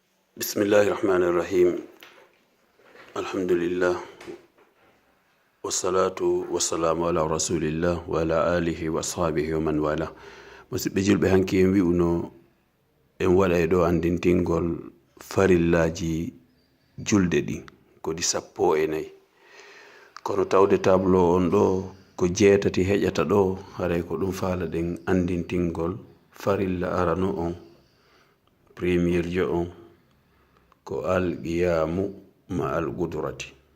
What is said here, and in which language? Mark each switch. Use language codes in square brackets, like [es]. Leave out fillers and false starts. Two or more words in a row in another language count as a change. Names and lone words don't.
[ar] Bismillahirrahmanirrahim. Alhamdulillah. والصلاة والسلام على رسول الله وعلى آله وأصحابه ومن والاه. [ff] Musidɓe julɓe hanki en wi'uno en waɗa ɗo andintingol farillaji julde ɗi kodi 14. kono tawde tableau on ɗo ko 6 heƴata ɗo haray ko ɗum faala ɗen andintingol farilla arano on premier jo on ko [ar] القيام مع القدرة.